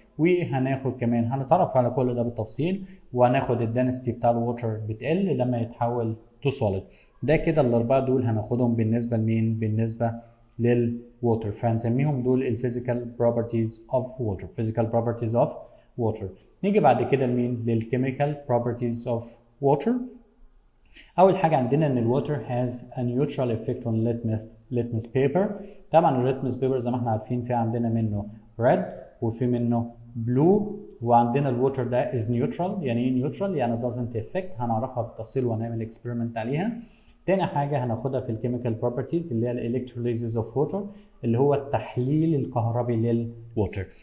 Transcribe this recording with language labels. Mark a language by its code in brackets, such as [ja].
[ar] وهناخد كمان هنتعرف على كل ده بالتفصيل، وهناخد الدنسيتي بتاع الووتر بتقل لما يتحول تو سوليد. ده كده الاربعه دول هناخدهم بالنسبه لمين؟ بالنسبه للووتر. فهنسميهم دول الفيزيكال بروبرتيز اوف ووتر. فيزيكال بروبرتيز اوف ووتر. نيجي بعد كده لمين؟ للكيميكال بروبرتيز اوف ووتر. [en] اول حاجه عندنا ان الووتر has a neutral effect on litmus paper. [ar] طبعا الليتمس بيبر زي ما احنا عارفين في عندنا منه red وفي منه blue، وعندنا الووتر ده is neutral. يعني ايه neutral؟ يعني doesn't affect. هنعرفها بالتفصيل وهنعمل experiment عليها. تاني حاجه هناخدها في الكيميكال بروبرتيز اللي هي الالكتروليزيس اوف ووتر، اللي هو التحليل الكهربي للووتر.